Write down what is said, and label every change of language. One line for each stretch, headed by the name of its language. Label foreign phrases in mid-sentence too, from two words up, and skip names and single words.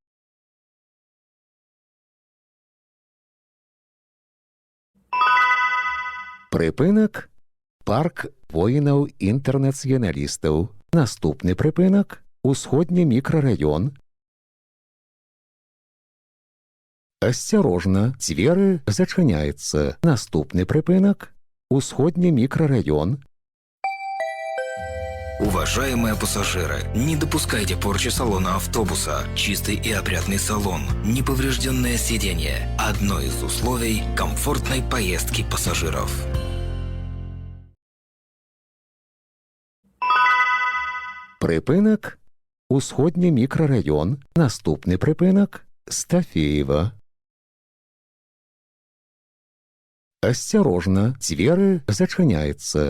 Belarusian: Прыпынак – парк воінаў-інтэрнацыяналістаў. Наступны прыпынак – усходні мікрараён. Асцярожна, дзверы зачыняецца. Наступны прыпынак – усходні мікрараён.
Russian: Уважаемые пассажиры, не допускайте порчи салона автобуса. Чистый и опрятный салон, неповрежденное сиденье – одно из условий комфортной поездки пассажиров.
Belarusian: Прыпынак – усходні мікрараён. Наступны прыпынак – Стафеева. Асцярожна, дзверы зачыняецца.